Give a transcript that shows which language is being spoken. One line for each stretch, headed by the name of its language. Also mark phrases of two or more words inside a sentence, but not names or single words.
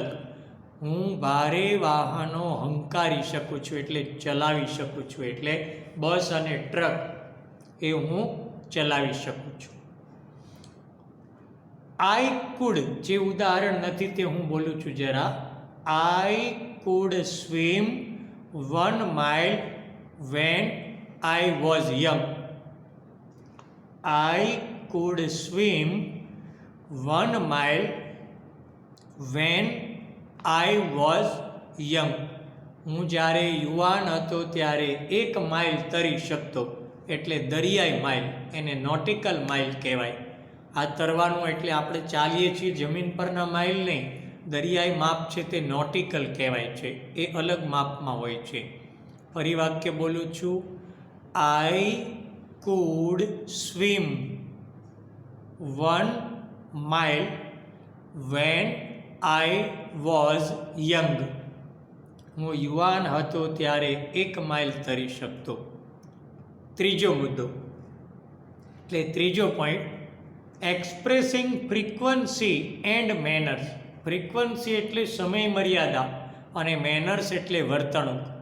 Gujarati: હું ભારે વાહનો હંકારી શકું છું એટલે ચલાવી શકું છું, એટલે બસ અને ટ્રક એ હું ચલાવી શકું છું.
English: I could,
Gujarati: જે ઉદાહરણ નથી તે હું બોલું છું જરા.
English: I could swim 1 mile when I was young. I could swim 1 mile when I was young.
Gujarati: હું જ્યારે યુવાન હતો ત્યારે 1 માઇલ તરી શકતો, એટલે દરિયાઈ માઇલ, એને
English: nautical mile
Gujarati: કહેવાય. આ તરવાનું એટલે આપણે ચાલીએ છીએ જમીન પરના માઇલ નહીં, દરિયાઈ માપ છે તે નોટિકલ કહેવાય છે, એ અલગ માપમાં હોય છે. ફરી વાક્ય બોલું છું.
English: I could swim 1 mile when I was young.
Gujarati: હું યુવાન હતો ત્યારે 1 માઇલ તરી શકતો. ત્રીજો મુદ્દો એટલે ત્રીજો પોઈન્ટ,
English: expressing frequency and manners.
Gujarati: ફ્રીક્વન્સી એટલે સમય મર્યાદા અને મેનર્સ એટલે વર્તણૂક.